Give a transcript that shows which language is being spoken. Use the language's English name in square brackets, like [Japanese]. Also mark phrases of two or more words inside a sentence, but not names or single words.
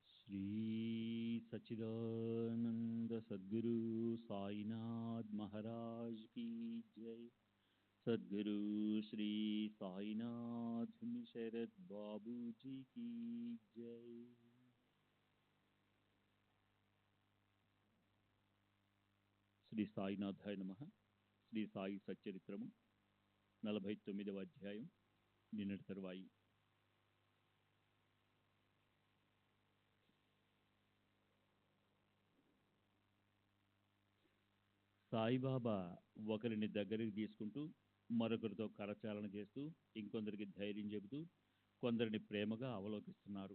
[Hindi] श्री सच्चिदानंद सद्गुरु साईनाथ महाराज की जय। सद्गुरु श्री साईनाथ शरद बाबू जी की जय। [Telugu] శ్రీ సాయినాథాయ నమః. శ్రీ సాయి సచ్చరిత్రము 49వ అధ్యాయం నిన్నటి తరువాయి. సాయిబాబా ఒకరిని దగ్గరికి తీసుకుంటూ మరొకరితో కరచాలన చేస్తూ ఇంకొందరికి ధైర్యం చెబుతూ కొందరిని ప్రేమగా అవలోకిస్తున్నారు.